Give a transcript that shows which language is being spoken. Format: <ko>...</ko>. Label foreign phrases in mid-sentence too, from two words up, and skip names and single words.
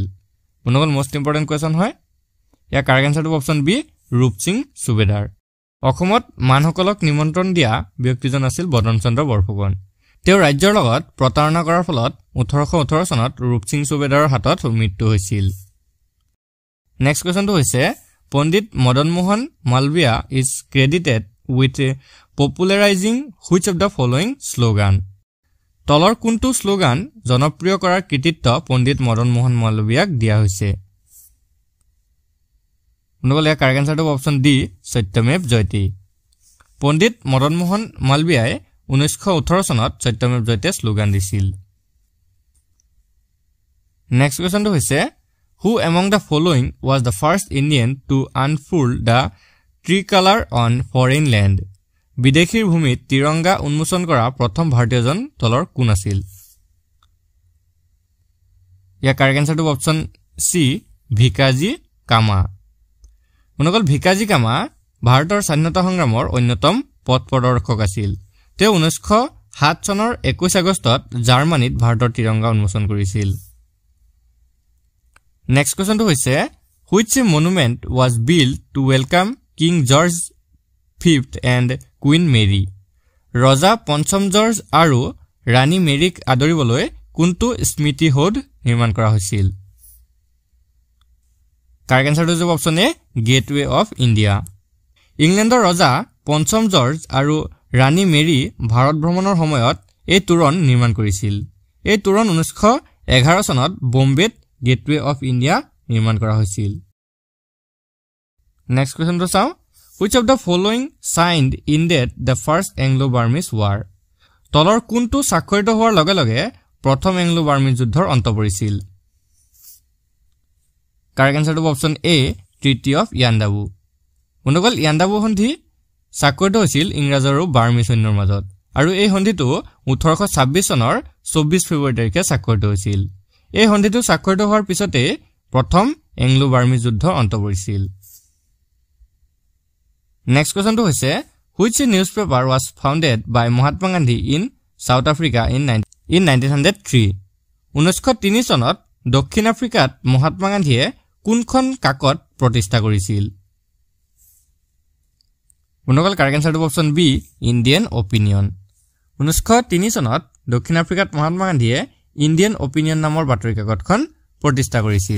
<as>মনগল</as> <en>most important question</en> <as>হয়। ইয়াৰ</as> <en>correct answerটো option B</en> <as>ৰূপ সিং সুবেদাৰ। অসমত মানসকলক নিমন্ত্ৰণ দিয়া ব্যক্তিজন আছিল বদন চন্দ্ৰ বৰফুকন। তেওঁ ৰাজ্যৰ লগত প্ৰতাৰণা কৰাৰ ফলত 1818 চনত ৰূপ সিং সুবেদাৰৰ হাতত মৃত্যু হৈছিল।</as> <en>next questionটো হৈছে পণ্ডিত মদন মোহন মালবিয়া is credited with popularizing which of the following slogan?</en> <as>তলৰ কোনটো স্লোগান জনপ্ৰিয় কৰাৰ কৃতিত্ব পণ্ডিত মদন মোহন মালবিয়াক দিয়া হৈছে? নগলে</as> <en>correct answerটো option D</en> <as>সত্যমেৱ জয়তে। পণ্ডিত মদন মোহন মালবিয়াই 1918 চনত সত্যমেৱ জয়তে স্লোগান দিছিল।</as> <en>next questionটো হৈছে Who among the following was the first Indian to unfurl the tricolor on foreign land?</en> <as>বিদেশীৰ ভূমিত তিৰংগা উন্মোচন কৰা প্ৰথম ভাৰতীয়জন তলৰ কোন আছিল? ইয়াৰ</as> <en>correct answerটো option C</en> <as>ভিকাজি কামা। মনগল ভিকাজি কামা ভাৰতৰ স্বাধীনতা সংগ্ৰামৰ অন্যতম পথ প্ৰদৰ্শক আছিল। তেওঁ 1907 চনৰ 21 আগষ্টত জাৰ্মানীত ভাৰতৰ তিৰংগা উন্মোচন কৰিছিল।</as> <en>next questionটো হৈছে Which monument was built to welcome King George V and Queen Mary?</en> <as>ৰজা পঞ্চম জৰ্জ আৰু ৰাণী মেৰীক আদৰিবলৈ কোনটো স্মৃতি সৌধ নিৰ্মাণ কৰা হৈছিল?</as> <en>correct answerটো</en> <as>হ'ব</as> <en>option A Gateway of India.</en> <as>ইংলেণ্ডৰ ৰজা পঞ্চম জৰ্জ আৰু ৰাণী মেৰী ভাৰত ভ্ৰমণৰ সময়ত এই তোৰণ নিৰ্মাণ কৰিছিল। এই তোৰণ 1911 চনত বম্বেত গেটৱে অফ ইণ্ডিয়া নিৰ্মাণ কৰা হৈছিল।</as> <en>next questionটো চাওঁ Which of the following signed ended the first Anglo-Burmese war?</en> <as>তলৰ কোনটো স্বাক্ষৰিত হোৱাৰ লগে লগে প্ৰথম এংলো-বাৰ্মিজ যুদ্ধৰ অন্ত পৰিছিল?</as> <en>correct answerটো option A Treaty of Yandabo।</en> <as>বন্ধুসকল ইয়াণ্ডাবু সন্ধি স্বাক্ষৰিত হৈছিল ইংৰাজ আৰু বাৰ্মি সৈন্যৰ মাজত আৰু এই সন্ধিটো 1826 চনৰ 24 ফেব্ৰুৱাৰী তাৰিখে স্বাক্ষৰিত হৈছিল। এই সন্ধিটো স্বাক্ষৰিত হোৱাৰ পিছতে প্ৰথম এংলো-বাৰ্মিজ যুদ্ধ অন্ত পৰিছিল।</as> <en>Next question to হৈছে Which newspaper was founded by Mahatma Gandhi in South Africa in 1903?</en> <as>1903 চনত দক্ষিণ আফ্ৰিকাত মহাত্মা গান্ধীয়ে কোনখন কাকত প্ৰতিষ্ঠা কৰিছিল? বন্ধুসকল</as> <en>correct answerটো option B Indian Opinion।</en> <as>1903 চনত দক্ষিণ আফ্ৰিকাত মহাত্মা গান্ধীয়ে ইণ্ডিয়ান অপিনিয়ন নামৰ বাতৰি কাকতখন প্ৰতিষ্ঠা কৰিছিল।</as>